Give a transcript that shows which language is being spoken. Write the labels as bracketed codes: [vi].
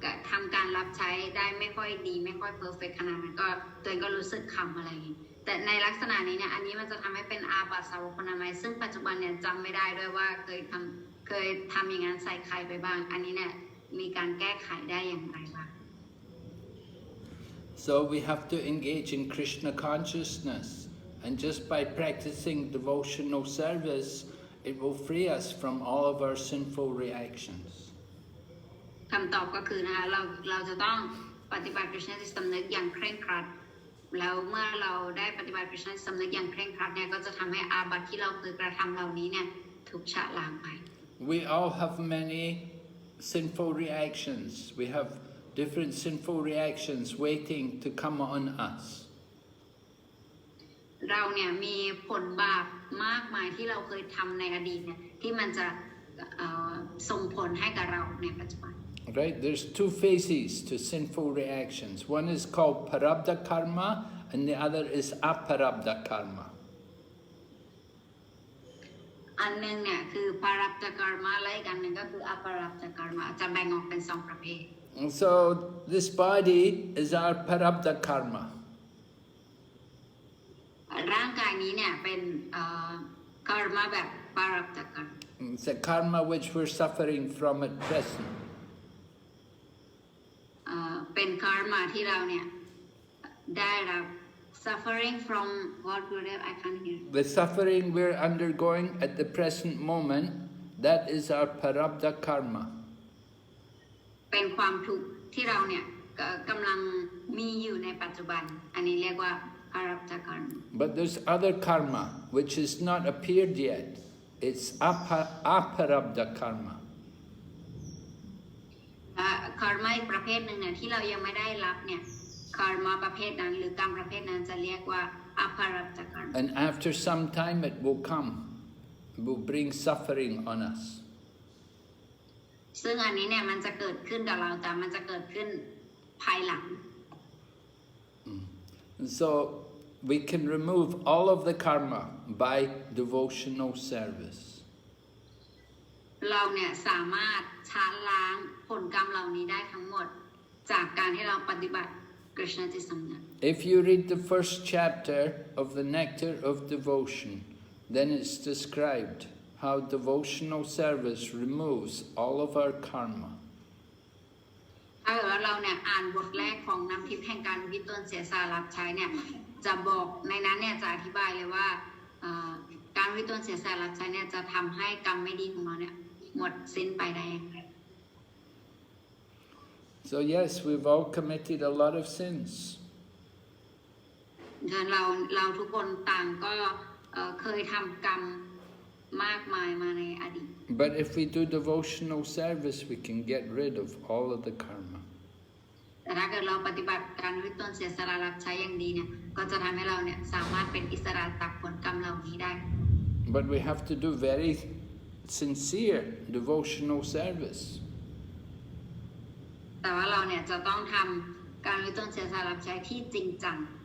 [th] ทำการรับใช้ได้ไม่ค่อยดีไม่ค่อยเพอร์เฟกต์ขนาดนั้นก็ตัวเองก็รู้สึกขำอะไรอย่างนี้แต่ในลักษณะนี้เนี่ยอันนี้มันจะทำให้เป็นอาบัติสาวกคนนั้นไหมซึ่งปัจจุบันเนี่ยจำไม่ได้ด้วยว่าเคยทำอย่างนั้นใส่ใครไปบ้างอันนี้เนี่ยมีการแก้ไขได้อย่างไรบ้าง [en] So we have to engage in Krishna consciousness, and just by practicing devotional service, it will free us from all of our sinful reactions. [th] คำตอบก็คือนะคะเราจะต้องปฏิบัติ Krishna จิตสำนึกอย่างเคร่งครัดแล้วเมื่อเราได้ปฏิบัติ Krishna จิตสำนึกอย่างเคร่งครัดเนี่ยก็จะทำให้อาบัติที่เราเคยกระทำเหล่านี้เนี่ยถูกชะล้างไป [en] We all have many sinful reactions. We have different sinful reactions waiting to come on us. [th] เราเนี่ยมีผลบาปมากมายที่เราเคยทำในอดีตเนี่ยที่มันจะส่งผลให้กับเราในปัจจุบัน [en] Right? There's two phases to sinful reactions. One is called parabdha karma, and the other is aparabdha karma. [th] อันนึงเนี่ยคือปารับจกรรมะและอีกอันหนึ่งก็คืออปารับจกรรมะจะแบ่งออกเป็น2ประเภท [en] So this body is our parabdha karma. [th] ร่างกายนี้เนี่ยเป็นกรรมะแบบปารับจกรรม [en] It's a karma which we're suffering from at present. [th] เป็นกรรมะที่เราเนี่ยได้รับ [en] suffering from what Gurudev I can't hear. The suffering we're undergoing at the present moment, that is our parabdha karma. [th] เป็นความทุกข์ที่เราเนี่ยกำลังมีอยู่ในปัจจุบันอันนี้เรียกว่าปารับจกรรม [en] But there's other karma which has not appeared yet. It's aparabdha karma. [th] กรรมะอีกประเภทหนึ่งเนี่ยที่เรายังไม่ได้รับเนี่ยกรรมะประเภทนั้นหรือกรรมประเภทนั้นจะเรียกว่าอภารับจกรรม [en] And after some time it will come. It will bring suffering on us. [th] ซึ่งอันนี้เนี่ยมันจะเกิดขึ้นกับเราแต่มันจะเกิดขึ้นภายหลัง [en] And so we can remove all of the karma by devotional service. [th] เราเนี่ยสามารถชาล้างผลกรรมเหล่านี้ได้ทั้งหมดจากการที่เราปฏิบัติ Krishna จิตสำนึก [en] If you read the first chapter of the Nectar of Devotion, then it's described how devotional service removes all of our karma. [th] ถ้าเกิดว่าเราเนี่ยอ่านบทแรกของน้ำทิพย์แห่งการวิตนเสียสละรับใช้เนี่ยจะบอกในนั้นเนี่ยจะอธิบายเลยว่าการวิตนเสียสละรับใช้เนี่ยจะทำให้กรรมไม่ดีของเราเนี่ยหมดสิ้นไปได้อย่างไร [en] So yes, we've all committed a lot of sins. [th] ฉะนั้นเราทุกคนต่างก็เคยทำกรรมมากมายมาในอดีต [en] But if we do devotional service, we can get rid of all of the karma. [th] แต่ถ้าเกิดเราปฏิบัติการวิตนเสียสละรับใช้อย่างดีเนี่ยก็จะทำให้เราเนี่ยสามารถเป็นอิสระจากผลกรรมเหล่านี้ได้ [en] But we have to do very sincere devotional service. [th] แต่ว่าเราเนี่ยจะต้องทำการวิตนเสียสละรับใช้ที่จริงจัง